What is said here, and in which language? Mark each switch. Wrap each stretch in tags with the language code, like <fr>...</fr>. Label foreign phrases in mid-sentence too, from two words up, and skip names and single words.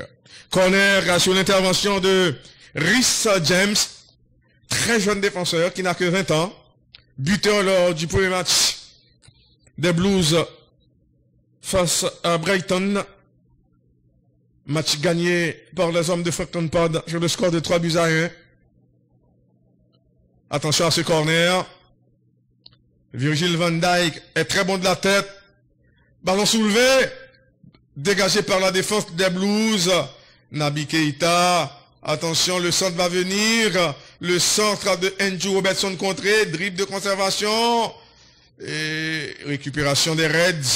<fr>Corner sur l'intervention de Reece James, très jeune défenseur qui n'a que 20 ans, buteur lors du premier match des Blues face à Brighton. Match gagné par les hommes de Frank Lampard sur le score de 3-1. Attention à ce corner. Virgil van Dijk est très bon de la tête. Ballon soulevé, dégagé par la défense des Blues. Naby Keita. Attention, le centre va venir. Le centre de Andrew Robertson contré. Dribble de conservation. Et récupération des Reds.</fr>